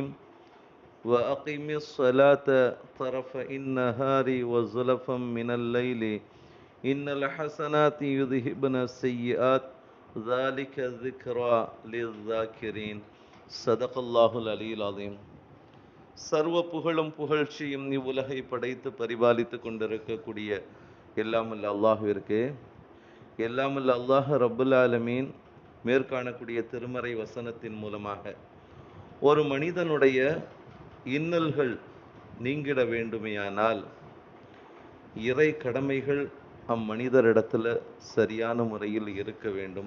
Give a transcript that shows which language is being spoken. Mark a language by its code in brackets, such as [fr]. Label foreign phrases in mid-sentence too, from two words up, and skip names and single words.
[ar] وأقم الصلاة طرفي النهار وزلفا من الليل إن الحسنات يذهبن السيئات ذلك ذكرى للذاكرين. صدق الله العلي العظيم. [ta] சர்வ புகழும் புகழ்ச்சியும் இவ்வுலகை படைத்து பரிபாலித்து கொண்டிருக்கக்கூடிய எல்லாமல்ல அல்லாஹ்விற்கு, எல்லாமல்ல அல்லாஹ் [ar] رب العالمين [ta] மேற்காணக்கூடிய திருமறை வசனத்தின் மூலமாக ஒரு மனிதனுடைய இன்னல்கள் நீங்கிட வேண்டுமையானால் இறை கடமைகள் அம்மனிதரிடத்தில் சரியான முறையில் இருக்க வேண்டும்.